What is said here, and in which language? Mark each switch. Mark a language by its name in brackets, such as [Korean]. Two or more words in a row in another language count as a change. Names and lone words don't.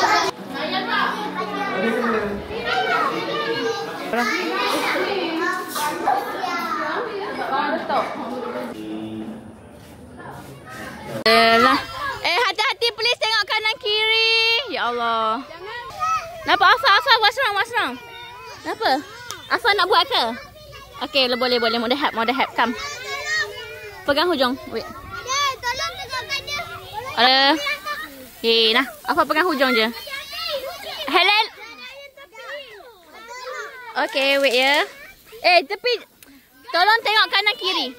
[Malay] Lah. Hati-hati please, tengok kanan kiri. Ya Allah. Kenapa Afan? [English] What's wrong? [Malay] Kenapa? Afan nak buat ke? Okey, boleh. [English] Mode help. [Malay] Come. Pegang hujung. Wait. Tolong tegakkan dia. Ada. Nah. Afan pegang hujung je. Helal. Okey, wait ya. Tepi. Tolong tengok kanan kiri.